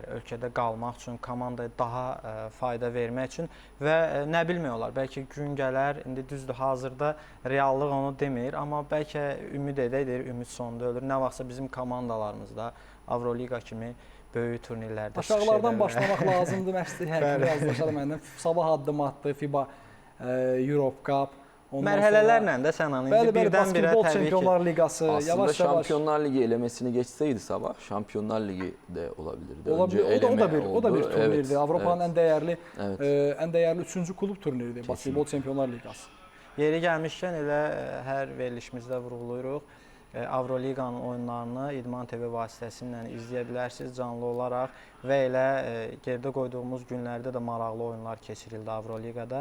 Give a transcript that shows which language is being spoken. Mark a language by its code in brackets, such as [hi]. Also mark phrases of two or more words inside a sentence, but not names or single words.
[az] Ölkədə qalmaq üçün, komandaya daha fayda vermək üçün və nə bilmək olar, bəlkə gün gələr, indi düzdür, hazırda reallıq onu demir, amma bəlkə ümid edək, ümid sonunda ölür. Nə vaxtsa bizim komandalarımızda Avroliqa kimi böyük turnirlərdə çıxış edər. Aşağılardan başlamaq lazımdır, məşqçi hər kimi razılaşar məndən. Sabah addım atdı, FIBA Europe Cup. Mərhələlərlə də sən indi birdən-birə basketbol Çempionlar Liqası [tr] aslında Şampiyonlar Ligi elemesini geçseydi Sabah, Şampiyonlar Ligi de olabilirdi. [az] O da bir turnirdi. Avropanın ən dəyərli 3-cü klub turniridir basketbol Çempionlar Liqası. Yeri gəlmişkən elə hər verilişimizdə vurğulayırıq. Avroliqanın oyunlarını İdman TV vasitəsilə izləyə bilərsiniz canlı olaraq və elə gerdə qoyduğumuz günlərdə də maraqlı oyunlar keçirildi Avroliqada.